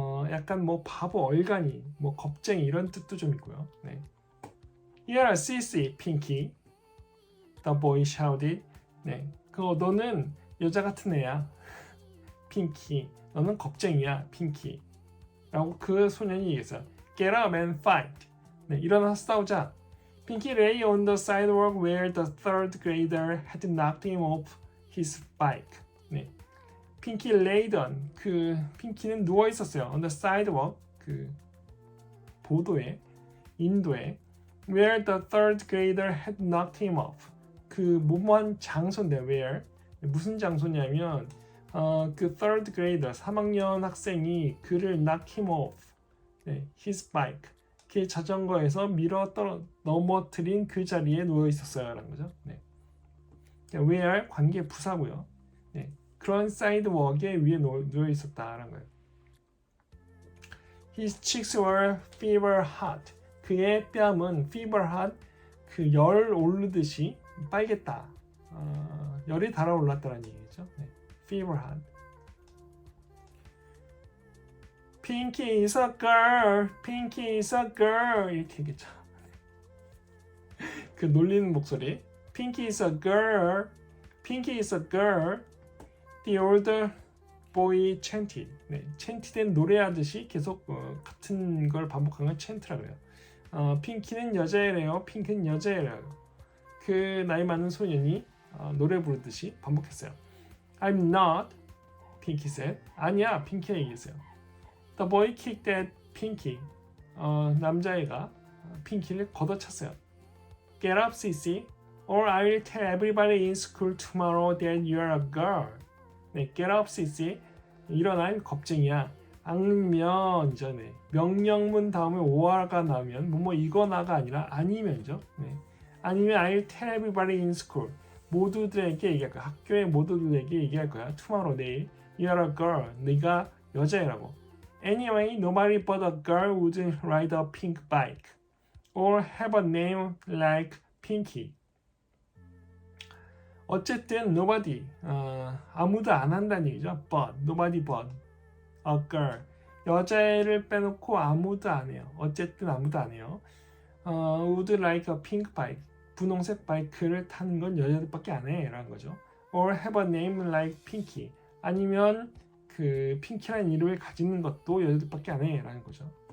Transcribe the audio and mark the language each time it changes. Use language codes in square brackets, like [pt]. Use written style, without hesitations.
[ko] 약간 뭐 바보, 얼간이, 뭐 겁쟁이 이런 뜻도 좀 있고요. 네. [en] You're a CC, Pinky. The boy shouted. [ko] 네, 너는 여자 같은 애야, 핑키. 너는 겁쟁이야, 핑키. 라고 그 소년이 얘기했어요. [en] Get up and fight. [ko] 네, 일어나서 싸우자. [en] Pinky lay on the sidewalk where the third grader had knocked him off his bike. [ko] 네, [en] Pinky laid on. [ko] 핑키는 누워 있었어요. [en] On the sidewalk, [ko] 그 보도에, 인도에. [en] Where the third grader had knocked him off. [ko] 그 뭐뭐한 장소인데 where 무슨 장소냐면 그 third grader 3학년 학생이 그를 [en] knock him off, his bike, [ko] 그 자전거에서 넘어뜨린 그 자리에 누워 있었어요 라는 거죠. 네. where 관계 부사고요. 네. 그런 사이드워크에 위에 누워 있었다라는 거예요. [en] His cheeks were fever hot. [ko] 그의 뺨은 fever hot, 그 열 오르듯이 빨겠다. 열이 달아올랐다는 얘기죠. 네. [en] Fever hot. Pinky is a girl. Pinky is a girl. [ko] 이렇게 얘기했죠. 그 놀리는 목소리. [en] Pinky is a girl. Pinky is a girl. The older boy chanted. [ko] 네, chanted 노래하듯이 계속 같은 걸 반복하는 걸 chant라고 해요. 핑키는 여자애래요. 핑크는 여자애래요. 그 나이 많은 소년이 노래 부르듯이 반복했어요. [en] I'm not, 핑키 said. [ko] 아니야, 핑키가 얘기했어요. [en] The boy kicked at Pinky. [ko] 남자애가 핑키를 걷어찼어요. [en] Get up, CC, or I will tell everybody in school tomorrow that you're a girl. [ko] 네, [en] get up, CC. [ko] 일어나, 겁쟁이야. 아니면 전에 명령문 다음에 오화가 나오면 뭐뭐 이거나가 아니라 아니면이죠. 네. 아니면 [en] I'll tell everybody in school. [ko] 모두들에게 얘기할 거야. 학교의 모두들에게 얘기할 거야. Tomorrow, 내일. [en] You're a girl. [ko] 네가 여자애라고. [en] Anyway, nobody but a girl would ride a pink bike or have a name like Pinky. [ko] 어쨌든 nobody, 아무도 안 한다는 얘기죠. [en] But, nobody but a girl. [ko] 여자애를 빼놓고 아무도 안 해요. 어쨌든 아무도 안 해요. [en] would like a pink bike. [ko] 분홍색 바이크를 타는 건 여자들밖에 안 해 라는 거죠. [en] Or have a name like Pinky. [ko] 아니면 그 핑키라는 이름을 가지는 것도 여자들밖에 안 해 라는 거죠.